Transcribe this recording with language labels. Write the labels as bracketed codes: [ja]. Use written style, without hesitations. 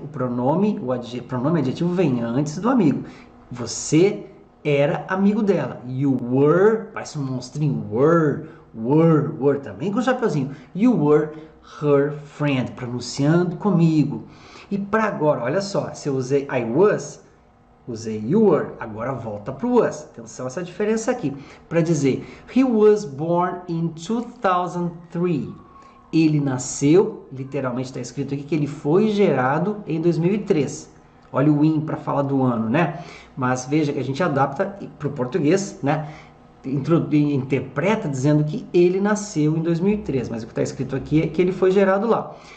[pt] O pronome adjetivo vem antes do amigo. Você era amigo dela. [en] You were, [pt] parece um monstrinho, were, também com o chapeuzinho. [en] You were her friend, [pt] pronunciando comigo. E para agora, olha só, se eu usei [en] I was, [pt] usei [en] you were, [pt] agora volta para o was. Atenção essa diferença aqui. Para dizer, [en] he was born in 2003. [pt] Ele nasceu, literalmente está escrito aqui que ele foi gerado em 2003. Olha o in para falar do ano, né? Mas veja que a gente adapta para o português, né? Interpreta dizendo que ele nasceu em 2003, mas o que está escrito aqui é que ele foi gerado lá.